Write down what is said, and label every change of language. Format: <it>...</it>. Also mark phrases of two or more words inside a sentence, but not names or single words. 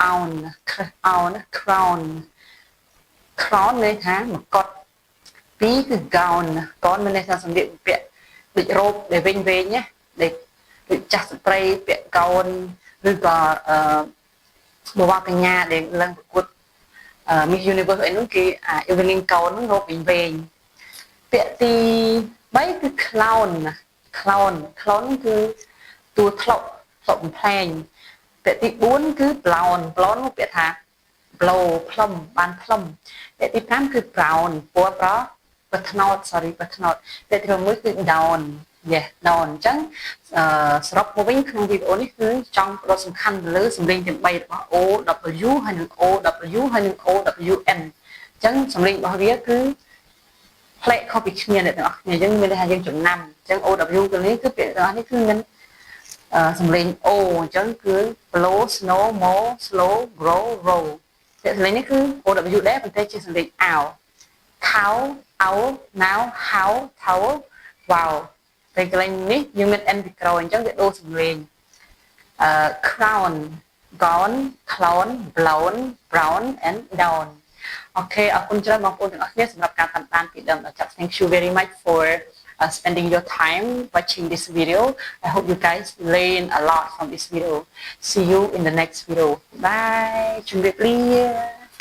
<km>crown ន័យថាមកុដ2គឺ gown មានន័យថាសម្លៀកបំពាក់ដូចរ៉ូបដែលវែងណាដូចចាស់ស្ត្រីពាក់ gown ឬក៏បវរកញ្ញាដែលឡើងប្រកួត Miss Universe អីនោះគេ</km> <en>evening gown</en> <km>នោះរ៉ូបវែងពាក្យទី3គឺ clown គឺតួថ្លុកបំ ផ្លែងពាក្យទី4គឺ blonde នោះពាក្យថា blow ផ្លុំបានផ្លុំពាក្យទី5គឺ brown ពណ៌ប្រថ្នោតពាក្យទី6គឺ down អញ្ចឹងសរុបមកវិញក្នុងវីដេអូនេះគឺចង់ផ្ដោតសំ ខាន់ទៅលើសំឡេងទាំង3របស់ OW ហើយនិង OW ហើយនិង OWN អញ្ចឹងសំឡេងរបស់វាគឺផ្លែកខុសពីគ្នាអ្នកទាំងអស់គ្នាអញ្ចឹ ងមានន័យថាយើងចំណាំអញ្ចឹង OW ទៅនេះគឺពាក្យទាំងអស់នេះគឺមានសំឡេង O អញ្ចឹងគឺ</km> <en>blow snow mow slow grow row</en> <km>ពាក្យសំឡេងនេះគឺ OW ដែរប៉ុន្តែជាសំឡេងអាវខោអោណាវហៅថៅវ៉ាវតែកន្លែងនេះយើងមាន N ពីក្រោយអញ្ចឹងវាដូរសំឡេង</km> <en>crown gown clown blown brown and down</en> <km>អូខេអរគុណច្រើនបងប្អូនទាំងអស់គ្នាសម្រាប់ការតាមដានពីដើមដល់ចប់</km> <en>Thank you very much for spending your time watching this video. I hope you guys learn a lot from this video. See you in the next video. Bye.</en> <km>ជម្រាបលា</km>